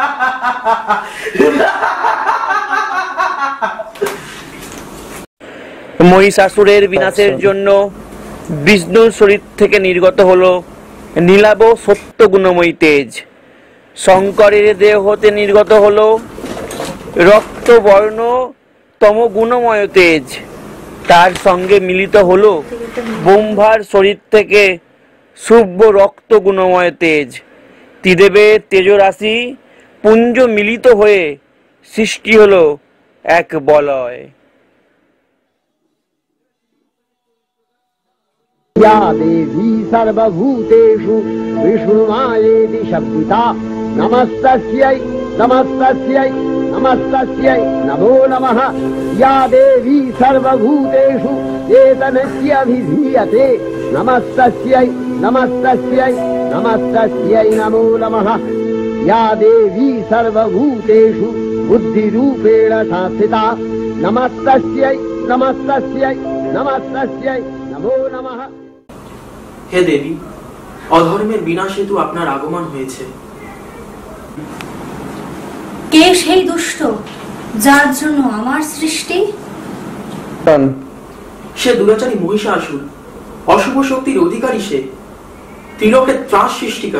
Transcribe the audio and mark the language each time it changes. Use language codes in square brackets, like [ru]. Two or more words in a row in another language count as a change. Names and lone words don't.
[bn] মহিষাসুরের বিনাশের জন্য বিষ্ণুর শরীর থেকে নির্গত হলো নীলাভ সত্য গুণময়ী তেজ, শঙ্করের দেহ হতে নির্গত হলো রক্তবর্ণ তম গুণময় তেজ, তার সঙ্গে মিলিত হলো ব্রহ্মার শরীর থেকে শুভ্র রক্ত গুণময় তেজ। ত্রিদেবের তেজরাশি পুঞ্জ মিলিত হয়ে সৃষ্টি হলো এক বলয়। [sa] या देवी सर्वभूतेषु विष्णुमायेति शब्दिता, नमस्तस्यै नमस्तस्यै नमस्तस्यै नमो नमः। या देवी सर्वभूतेषु चेतनस्याभिधीयते, नमस्तस्यै नमस्तस्यै नमस्तस्यै नमो नमः। या देवी सर्वभूतेषु बुद्धिरूपेण संस्थिता, नमस्तस्यै नमस्तस्यै नमस्तस्यै नमो नमः। [bn] হে দেবী, অধর্মের বিনাশ হেতু আপনার আগমন হয়েছে। কে সেই দুষ্ট যার জন্য আমার সৃষ্টি? সে দুরাচারী মহিষাসুর, অশুভ শক্তির অধিকারী সে, ত্রিলোকের ত্রাস সৃষ্টিকারী।